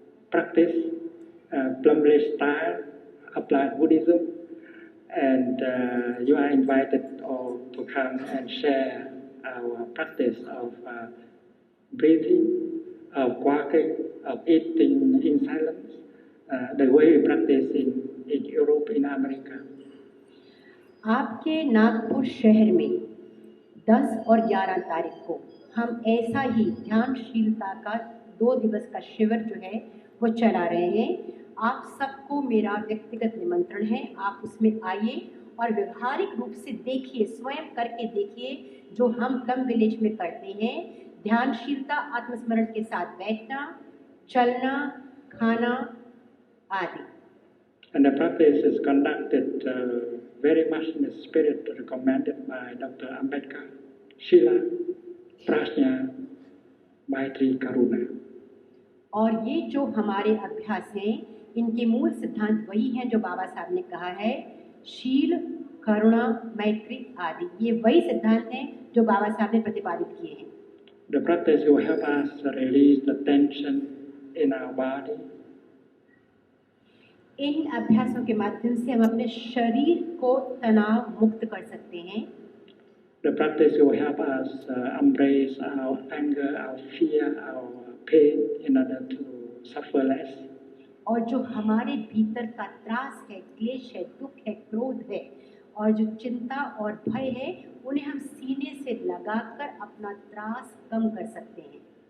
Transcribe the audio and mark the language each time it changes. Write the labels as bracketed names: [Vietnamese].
[English] practice, plum village style, applied Buddhism, and you are invited all to come and share our practice of breathing, of walking, of eating in silence, the way we practice in Europe, in America. [Hindi] आपके नागपुर शहर में 10 और 11 तारीख को हम ऐसा ही ध्यानशीलता का 2 दिवस का शिविर जो है वो चला रहे हैं। आप सबको मेरा व्यक्तिगत निमंत्रण है, आप उसमें आइए और व्यवहारिक रूप से देखिए, स्वयं करके देखिए जो हम प्लम विलेज में करते हैं। ध्यानशीलता, आत्मस्मरण के साथ बैठना, चलना, खाना आदि। [English] And the practice is conducted very much in the spirit recommended by Dr. Ambedkar, Shila, Prajna, Maitri, Karuna. [Hindi] और ये जो हमारे अभ्यास हैं, इनके मूल सिद्धांत वही हैं जो बाबा साहब ने कहा है, शील, करुणा, मैत्री आदि। ये वही सिद्धांत हैं जो बाबा साहब ने प्रतिपादित किए हैं। [English] The practice will help us release the tension in our body. [Hindi] इन अभ्यासों के माध्यम से हम अपने शरीर को तनाव मुक्त कर सकते हैं। [English] The practice will help us embrace our anger, our fear, our pain in order to suffer less. [Hindi] और जो हमारे भीतर का त्रास है, क्लेश है, दुख है, क्रोध है और जो चिंता और भय है, उन्हें हम सीने से लगाकर अपना त्रास कम कर सकते हैं।